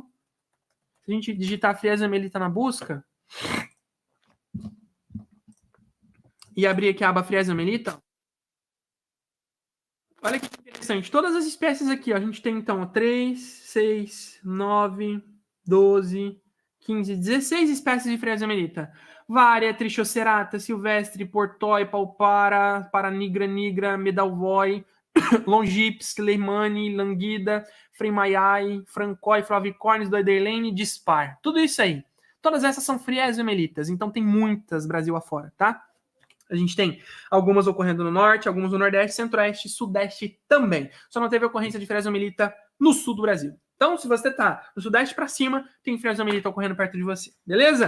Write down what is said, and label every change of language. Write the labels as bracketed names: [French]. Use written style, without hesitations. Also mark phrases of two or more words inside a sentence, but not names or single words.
[Portuguese] Se a gente digitar Friesomelita na busca e abrir aqui a aba Friesomelita, olha que interessante. Todas as espécies aqui, ó, a gente tem, então, 3, 6, 9, 12... 15, 16 espécies de Friesomelita. Varia, Trichocerata, Silvestre, Portói, Paupara, Paranigra, Medalvoi, Longips, Leimani, Languida, Fremaiai, Francói, Flavicornis, Doiderlane, Dispar. Tudo isso aí. Todas essas são Friesomelitas, então tem muitas Brasil afora, tá? A gente tem algumas ocorrendo no norte, algumas no nordeste, centro-oeste e sudeste também. Só não teve ocorrência de fresomelita no sul do Brasil. Então, se você tá do sudeste para cima, tem fresomelita ocorrendo perto de você, beleza?